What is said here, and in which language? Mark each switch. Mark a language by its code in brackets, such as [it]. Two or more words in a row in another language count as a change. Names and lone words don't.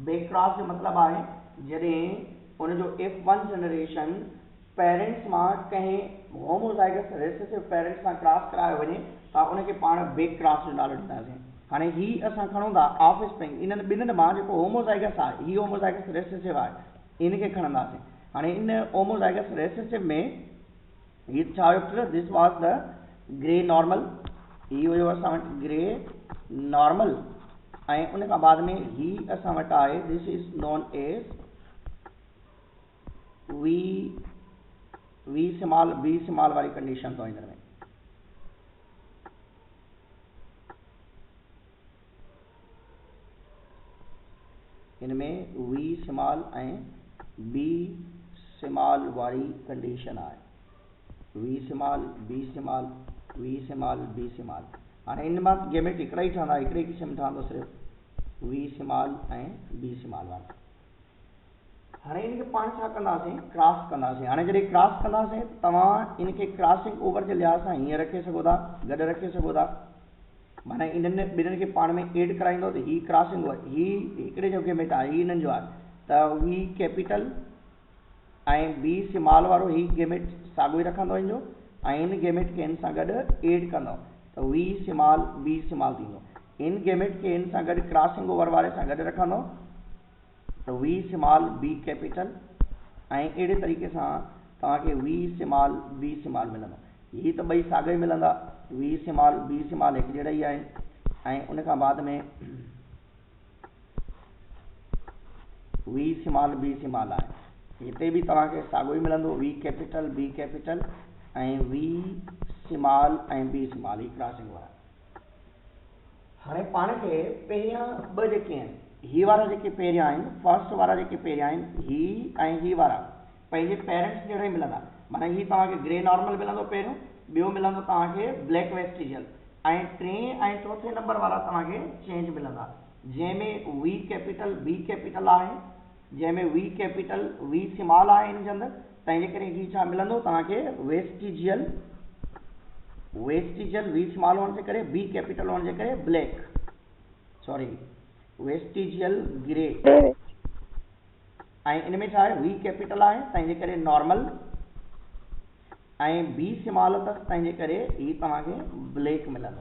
[en] back cross [sd] जो मतिलबु आहे जॾहिं उनजो [en] F1 generation parents [sd] मां कंहिं [en] homozygous recessive parents [sd] सां क्रॉस करायो वञे त उनखे पाण [en] back cross [sd] जो नालो ॾींदासीं। हाणे ही असां खणूं था [en] offspring, [sd] इन्हनि ॿिन्हिनि मां जेको होमोज़ाइगस आहे, ही [en] homozygous recessive [sd] आहे, इनखे खणंदासीं। हाणे इन [en] homozygous recessive [sd] में ही छा हुयो, [en] this was the grey normal, [sd] ही हुयो असां वटि [en] grey normal, [sd] ऐं उन खां बाद में ही असां वटि आहे [en] this is known as v small b small [sd] वारी कंडीशन तो हिन में। इनमें [en] v small [sd] ऐं [en] b small [sd] वारी कंडीशन आहे, [en] v small b small v small b small. [sd] हाणे इन मां गेमेट हिकिड़ा ई ठहंदा, हिकिड़े क़िस्म ठहंदो सिर्फ़ु [en] v small [sd] ऐं [en] b small [sd] वारा। हाणे इनखे पाण छा कंदासीं, क्रॉस कंदासीं। हाणे जॾहिं क्रॉस कंदासीं तव्हां इनखे [en] crossing over [sd] जे लिहाज़ सां हीअं रखे सघो था, गॾु रखे सघो था, माना इन्हनि ॿिन्हिनि खे पाण में एड कराईंदो त ही [en] crossing over, [sd] ही हिकिड़े जो गेमेट आहे, ही इन्हनि जो आहे त [en] v capital [sd] ऐं [en] b small [sd] वारो ही गेमेट साॻियो ई रखंदो हिन जो, ऐं इन गेमेट खे हिन सां गॾु एड कंदो त [en] v small b small [sd] थींदो। इन गेमेट खे हिन सां गॾु [en] crossing over [sd] वारे सां गॾु रखंदो त [en] v small b capital, [sd] ऐं अहिड़े तरीक़े सां तव्हांखे [en] v small b small [sd] मिलंदो। ही त ॿई साॻियो ई मिलंदा, [en] v small b small [sd] हिकु जहिड़ा ई आहिनि, ऐं उन खां बाद में [en] v small b small [sd] आहे, हिते बि तव्हांखे साॻियो ई मिलंदो, [en] v capital b capital [sd] ऐं [en] v small [sd] ऐं [en] b small, [sd] ही क्रॉसिंग वारा। हाणे पाण खे पहिरियां ॿ जेके आहिनि, ही वारा जेके पहिरियां आहिनि, फर्स्ट वारा जेके पहिरियां आहिनि, ही ऐं ही वारा पंहिंजे पेरेंट्स जहिड़ा ई मिलंदा, माना ही तव्हांखे [en] grey normal [sd] मिलंदो पहिरियों, ॿियो मिलंदो तव्हांखे [en] black vestigial, [sd] ऐं टे ऐं चौथे नंबर वारा तव्हांखे चेंज मिलंदा, जंहिंमें [en] v capital b capital [sd] आहे, जंहिंमें [en] v capital v small [sd] आहे हिन जे अंदरि, तंहिंजे करे ही छा मिलंदो तव्हांखे वेस्टिजियल [en] v small [sd] हुअण जे करे, [en] b capital [sd] हुअण जे करे [en] black, sorry vestigial grey, [sd] ऐं इन में छा आहे [en] v capital [sd] आहे तंहिंजे करे नॉर्मल, ऐं [en] b small [sd] अथसि तंहिंजे करे ही तव्हांखे ब्लैक मिलंदो।